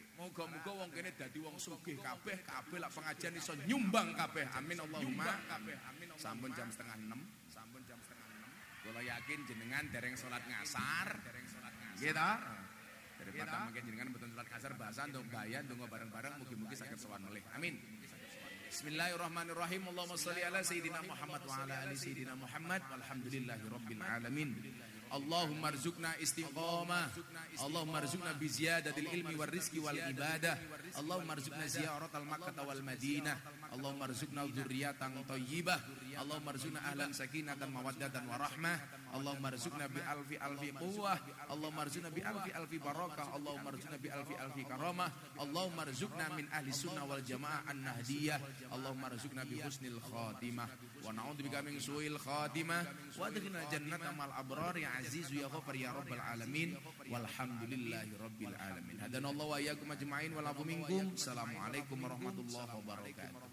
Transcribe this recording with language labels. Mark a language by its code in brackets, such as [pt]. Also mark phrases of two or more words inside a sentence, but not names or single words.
[jv] Muga-muga wong kene dadi wong sugih kabeh lak pengajian iso nyumbang kabeh. [ar] آمين اللهم. [jv] Sampun jam 5:30. Kula yakin jenengan dereng salat ngasar. Nggih ta? Daripada mungkin jenengan mboten salat ngasar bahasa ndong gaya ndonga bareng-bareng mugi-mugi saged sowan melih. Amin. [ar] بسم الله الرحمن الرحيم. اللهم صل على سيدنا محمد وعلى آل سيدنا محمد والحمد لله رب العالمين. اللهم ارزقنا استقامة. اللهم ارزقنا بزيادة العلم والرزق والعبادة. اللهم ارزقنا زيارة مكة والمدينة. اللهم ارزقنا ذرية طيبة. اللهم ارزقنا أهلا سكينة ومودة ورحمة. اللهم ارزقنا بألف قوة. اللهم ارزقنا بألف بركة. اللهم ارزقنا بألف كرامة. اللهم ارزقنا من أهل السنة والجماعة النهضية. اللهم ارزقنا بحسن الخاتمة ونعوذ بك من سوء الخاتمة وأدخلنا جنة الأبرار يا عزيز يا غفار يا رب العالمين والحمد لله رب العالمين. هدانا الله وإياكم أجمعين ولكم منكم. السلام عليكم ورحمة الله وبركاته.